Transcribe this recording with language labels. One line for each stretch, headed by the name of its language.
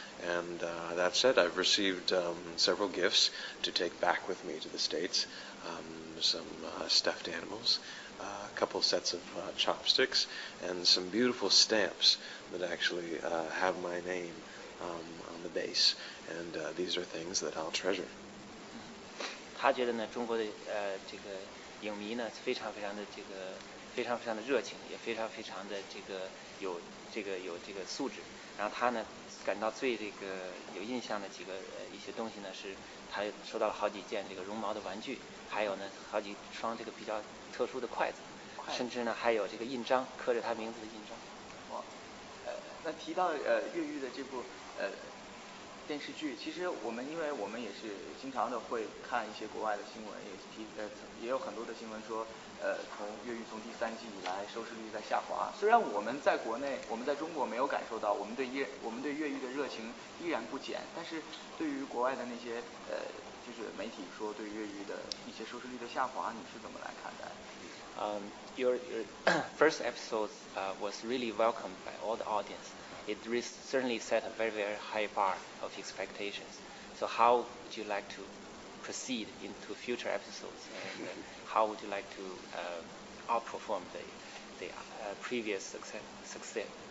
English: And that said, I've received several gifts to take back with me to the States. Some stuffed animals, a couple sets of chopsticks, and some beautiful stamps that actually have my name on the base. And these are things that I'll treasure.
Chinese: 他觉得呢，中国的这个影迷呢，非常的热情，也非常的有素质。然后他呢，感到最有印象的一些东西呢，是他收到了好几件绒毛的玩具，还有呢好几双比较特殊的筷子，甚至呢还有印章，刻着他名字的印章。哇，那提到越狱的这部电视剧，其实因为我们也是经常的会看一些国外的新闻，也有很多的新闻说，越狱从第3季以来收视率在下滑。虽然我们在国内，我们在中国没有感受到，我们对越狱的热情依然不减，但是对于国外的那些就是媒体说对越狱的一些收视率的下滑，你是怎么来看待
English: ？Your first episode was really welcomed by all the audience. It certainly set a very, very high bar of expectations. So how would you like to proceed into future episodes, and how would you like to outperform the previous success?